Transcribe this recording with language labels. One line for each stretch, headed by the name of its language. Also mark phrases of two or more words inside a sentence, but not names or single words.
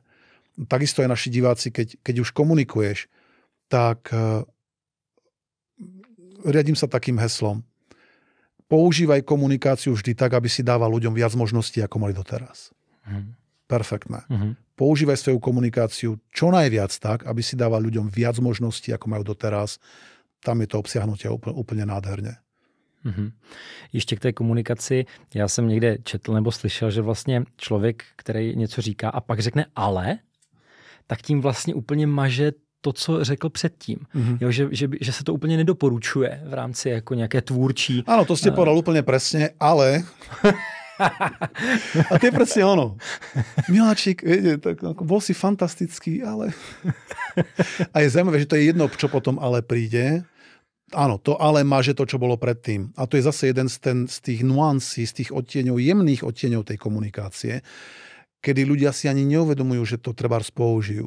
Slovak: Takisto aj naši diváci, keď už komunikuješ, tak riadím sa takým heslom. Používaj komunikáciu vždy tak, aby si dával ľuďom viac možností, ako mali doteraz. Perfektné. Používaj svoju komunikáciu čo najviac tak, aby si dával ľuďom viac možností, ako majú doteraz. Tam je to obsiahnutie úplně nádherne.
Czech: Ještě k té komunikaci. Já jsem někde četl nebo slyšel, že vlastně člověk, který něco říká a pak řekne ale, tak tím vlastně úplně maže to, co řekl předtým. Jo, že se to úplně nedoporučuje v rámci jako nějaké tvůrčí.
Slovak: Áno, to ste povedal úplne presne, ale... A to je presne ono. Miláčik, viete, tak bol si fantastický, ale... A je zaujímavé, že to je jedno, čo potom ale príde. Áno, to ale máže to, čo bolo predtým. A to je zase jeden z tých nuansí, z tých odtieňov, jemných odtieňov tej komunikácie, kedy ľudia si ani neuvedomujú, že to trebárs použijú.